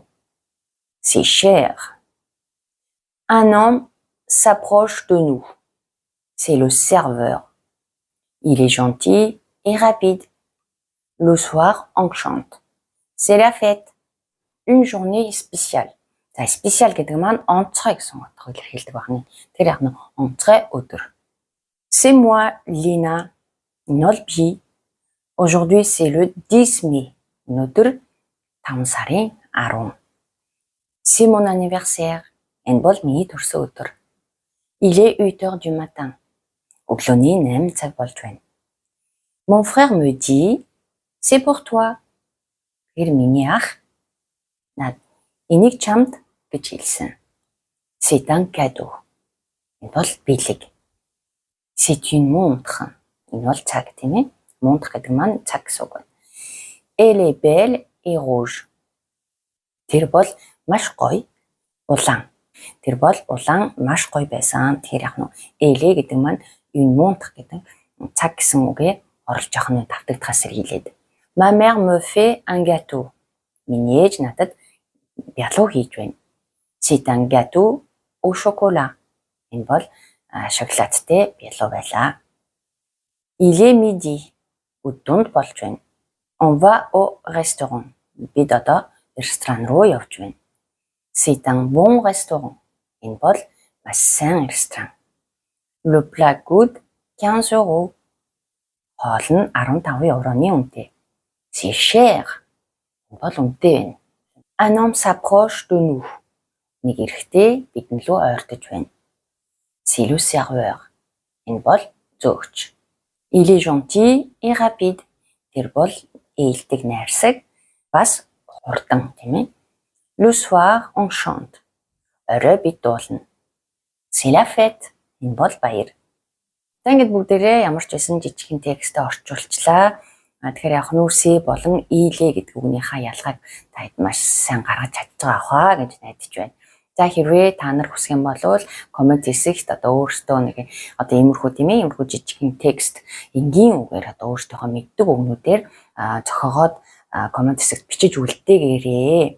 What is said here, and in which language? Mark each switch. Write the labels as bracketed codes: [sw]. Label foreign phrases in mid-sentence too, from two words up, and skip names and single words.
[fr] C'est cher. Un homme s'approche de nous. C'est le serveur. Il est gentil et rapide. Le soir, on chante. C'est la fête. Une journée spéciale. [mn] За, специал гэдэг маань онцгой гэсэн утгаар илэрхийлдэг байна. Тэр яг нь онцгой өдөр. [fr] C'est moi, Lina. [mn] Энэ бол би. [fr] Aujourd'hui, c'est le 10 mai. [mn] Өнөөдөр 5 сарын 10. [fr] C'est mon anniversaire. [mn] Энэ бол миний төрсөн өдөр. [fr] Il est 8 heures du matin. [mn] Өглөөний 8 цаг болж байна. [fr] Mon frère me dit, c'est pour toi. [mn] Тэр миний ах энийг чамд гэж хэлсэн. [fr] C'est un cadeau. [mn] Энэ бол бэлэг. [fr] C'est une montre. [mn] Энэ бол цаг тийм ээ. Монtre гэдэг маань цаг гэсэн үг. [fr] Elle est belle et rouge. [mn] Тэр бол маш гоё улаан. Тэр бол улаан маш гоё байсан. Тэр яг нь elle гэдэг маань [fr] une montre [mn] гэдэг цаг гэсэн үгээ оруулж явах нь давтагдахаас сэргийлээд. [fr] Ma mère me fait un gâteau. [mn] Миний ээж надад бялуу хийж байна. [fr] C'est un gâteau au chocolat. [mn] Энэ бол шоколадтай бялуу байлаа. [fr] Il est midi. [mn] Өдөөнд болж байна. [fr] On va au restaurant. [mn] Бид одоо ресторан руу явж байна. [fr] C'est un bon restaurant. [mn] Энэ бол маш сайн ресторан. [fr] Le plat coûte 15 €. [mn] Хоол нь 15 евроны үнэтэй. [fr] C'est cher. [mn] Энэ бол үнэтэй байна. [fr] Un homme s'approche de nous. [mn] Нэг эрэгтэй бидэн лөө ойртож байна. [fr] C'est le serveur. [mn] Энэ бол зөөгч. [fr] Il est gentil et rapide. [mn] Тэр бол ээлдэг найрсаг бас хурдан тийм ээ. [fr] Le soir, on chante. [mn] Орой бид дуулна. [fr] C'est la fête. [mn] Энэ бол баяр. За ингээд бүгдээрээ ямар ч байсан жижигхэн текстээ орчуулчлаа. Тэгэхээр яг нүсээ болон ийлээ гэдэг үгнийхээ ялгааг та хэд маш сайн гаргаж чадж байгаа хаа гэж найдаж байна. За хэрвээ та нар хүсэх юм бол коммент хэсэгт одоо өөрсдөө нэг одоо иймэрхүү тийм ээ иймэрхүү жижигхэн текст энгийн үгээр одоо өөрсдийнхөө мэддэг үгнүүдээр зохиогоод коммент хэсэгт бичиж үлдээгээрээ.